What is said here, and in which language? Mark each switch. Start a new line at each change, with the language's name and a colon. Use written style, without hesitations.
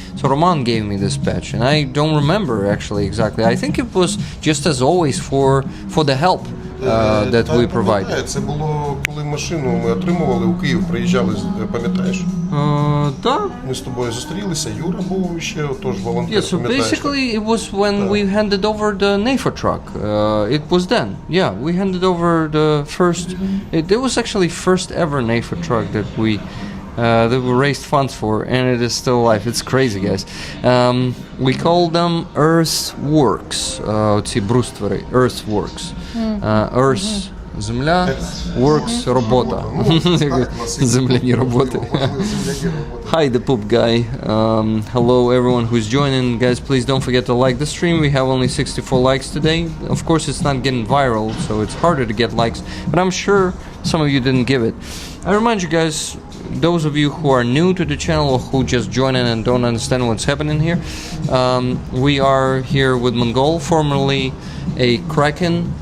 English: So Roman gave me this patch, and I don't remember actually exactly. I think it was just as always for the help that we provide.
Ukrainian: Це було коли машину ми отримували, у Київ приїжджали, пам'ятаєш? Так. Ми з тобою зустрілися, Юра був ще, тож волонтер,
English: Yeah, so
Ukrainian: пам'ятаєш?
English: basically it was when we handed over the NAFA truck. It was then. Yeah, we handed over the first. It was actually first ever NAFA truck that we raised funds for, and it is still alive. It's crazy, guys. We call them Earthworks.
Ukrainian: Ці бруствери, Earthworks.
English: Earth.
Ukrainian: Земля, works, робота. Земляні роботи.
English: Hi, the poop guy. Hello, everyone who's joining. Guys, please don't forget to like the stream. We have only 64 likes today. Of course, it's not getting viral, so it's harder to get likes. But I'm sure some of you didn't give it. I remind you guys, those of you who are new to the channel or who just joined in and don't understand what's happening here, we are here with Mongol, formerly a Kraken.